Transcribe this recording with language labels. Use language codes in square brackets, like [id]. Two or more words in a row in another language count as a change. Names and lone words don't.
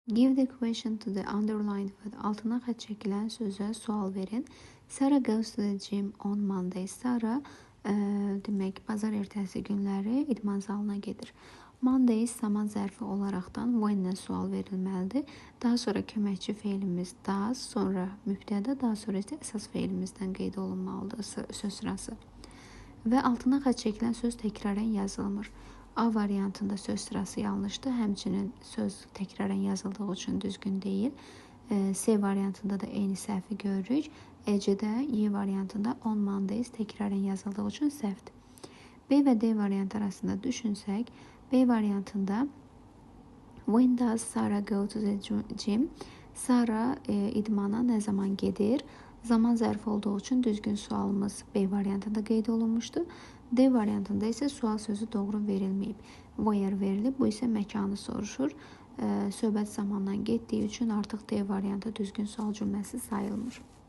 [en] Give the question to the underlined word. [az] Altına xətt çəkilən sözə sual verin. [en] Sarah goes to the gym on Monday. [az] Sarah demək bazar ertəsi günləri idman zalına gedir. Monday zaman zərfi olaraqdan when-dən sual verilməlidir. Daha sonra köməkçi feilimiz does, sonra mübtəda, daha sonra isə əsas feilimizdən qeyd olunmalıdır söz sırası. Və altına xətt çəkilən söz təkrarən yazılmır. A variantında söz sırası yanlışdır, həmçinin söz təkrarən yazıldığı üçün düzgün deyil. C variantında da eyni səhvi görürük. E-də Y variantında [en] on Mondays [az] təkrarən yazıldığı üçün səhvdir. B və D variantı arasında düşünsək, B variantında [en] when does Sarah go to the gym? [az] Sarah idmana nə zaman gedir? Zaman zərfi olduğu üçün düzgün sualımız B variantında qeyd olunmuşdur. D variantında isə sual sözü doğru verilməyib. Where verilib, bu isə məkanı soruşur. Söhbət zamandan getdiyi üçün artıq D variantı düzgün sual cümləsi sayılmır.